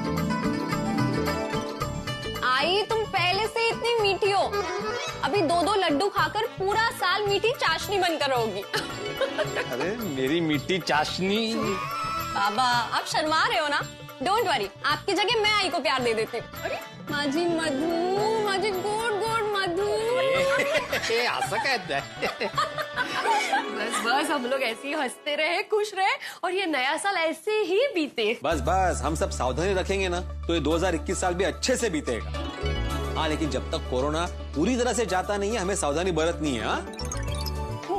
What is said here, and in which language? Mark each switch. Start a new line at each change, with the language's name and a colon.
Hindi: आई तुम पहले से इतनी मीठी हो, अभी 2-2 लड्डू खाकर पूरा साल मीठी चाशनी बनकर रहोगी। अरे मेरी मीठी चाशनी। बाबा आप शर्मा रहे हो ना?
English: don't worry,
Hindi: आपकी जगह मैं आई को प्यार दे देती हूँ।
Marathi: अरे माझी मधु, माझी गोड गोड मधु। असं काय?
Hindi: बस बस, हम लोग ऐसे ही हंसते रहे, खुश रहे और ये नया साल ऐसे ही बीते। बस बस, हम सब सावधानी रखेंगे ना तो ये 2021 साल भी अच्छे से बीतेगा। हाँ लेकिन जब तक कोरोना पूरी तरह से जाता नहीं है, हमें सावधानी बरतनी है। हाँ